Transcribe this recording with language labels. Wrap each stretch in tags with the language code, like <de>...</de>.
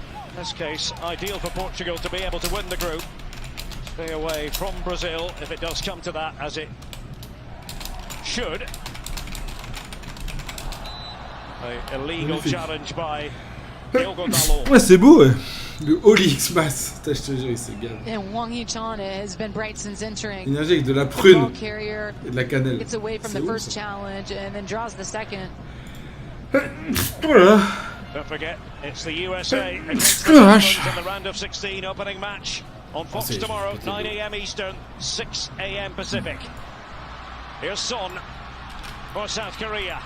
<en>In this case, ideal for Portugal to be able to win the group. Stay away from Brazil if it does come to that, as it should. An illegal challenge by Diogo Dalot.</en> <fr>Ouais, c'est beau, ouais. Le Holy X-Mass. Je te jure, c'est gave.</fr> <en>And Hwang Hee-chan has been bright since entering.</en> <fr>Énergie avec de la prune et de la cannelle.</fr> <en>Gets away from the first challenge and then draws the second.</en> <fr>Voilà.</fr> <en>Don't forget, it's the USA against the Netherlands in the round of 16 opening match on Fox tomorrow, 9 a.m. Eastern, 6 a.m. Pacific. Here's Son for South Korea.</en>